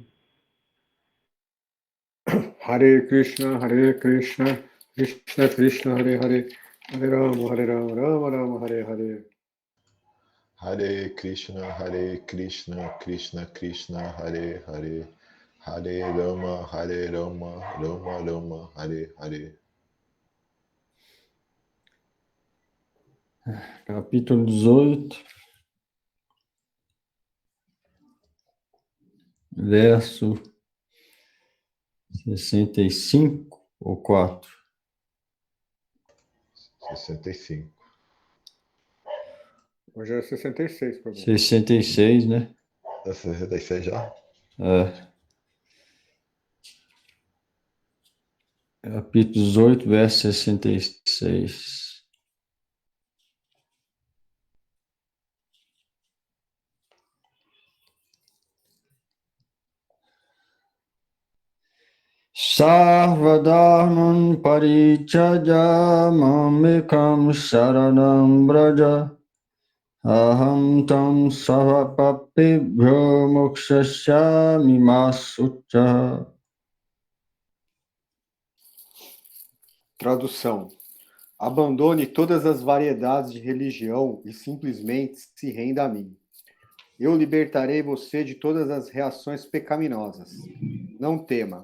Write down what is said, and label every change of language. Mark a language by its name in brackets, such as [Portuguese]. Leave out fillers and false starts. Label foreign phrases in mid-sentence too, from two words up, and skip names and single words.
[Sanskrit] हरे कृष्ण, कृष्ण कृष्ण, हरे हरे, हरे राम, राम राम, हरे हरे. हरे कृष्ण, कृष्ण कृष्ण, हरे हरे, हरे राम, राम राम, हरे हरे. [Portuguese] Capítulo 18, verso 65 ou 4? 65. Hoje é 66, por favor. 66, né? É 66 já? É. Capítulo 18, verso 66. [Sanskrit] सर्वधर्मान् परित्यज्य मामेकं शरणं व्रज अहं त्वां सर्वपापेभ्यो मोक्षयिष्यामि मा शुचः. [Portuguese] Tradução: abandone todas as variedades de religião e simplesmente se renda a mim. Eu libertarei você de todas as reações pecaminosas. Não tema.